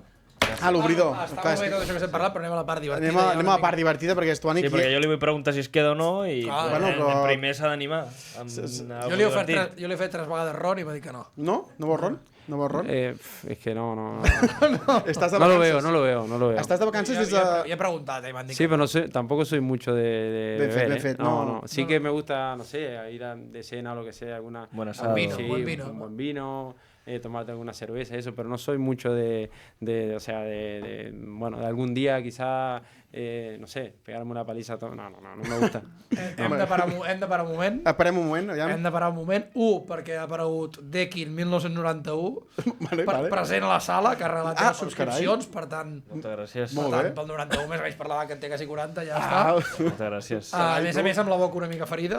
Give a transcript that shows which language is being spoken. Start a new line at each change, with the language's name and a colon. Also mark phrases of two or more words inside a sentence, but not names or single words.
Catalan: l'obridor. Està Clar, molt bé tot això que estem parlant, però anem a la part divertida. Anem a la part divertida, perquè és Toni Sí, perquè jo li vull preguntar si es queda o no i Clar, bueno, però- primer s'ha d'animar. Jo li he fet 3 vegades ron i m'ha dit que no. No? No vols ron? No vols ron?
Spanish: Es que no
Catalan: Estàs de
Spanish: lo
Catalan: vacances?
Spanish: veo, no lo veo.
Catalan: Estàs de vacances Jo des de... he preguntat, m'han dit
Spanish: Sí,
Catalan: que
Spanish: pero tampoco soy mucho de
Catalan: Ben fet,
Spanish: beber,
Catalan: ben fet,
Spanish: No, no. Sí que me gusta, no sé, ir de cena o lo que sea, alguna... Buen algún- asado. Vino, sí, buen vino. Un buen vino, tomarte alguna cerveza, eso, pero no soy mucho o sea, bueno, de algun dia quizá, no sé, pegarme una paliza, no me gusta.
Catalan: hem de parar un moment. Esperem un moment, aviam. Hem de parar un moment. Perquè ha aparegut Dekin 1991, Vale. present a la sala, que ha regalat Ah, les subscripcions, per tant, Moltes gràcies. Molt per bé. tant, pel 91 més o menys per l'edat que en té quasi 40, ja està. Ah, Moltes gràcies. A més, amb la boca una mica ferida.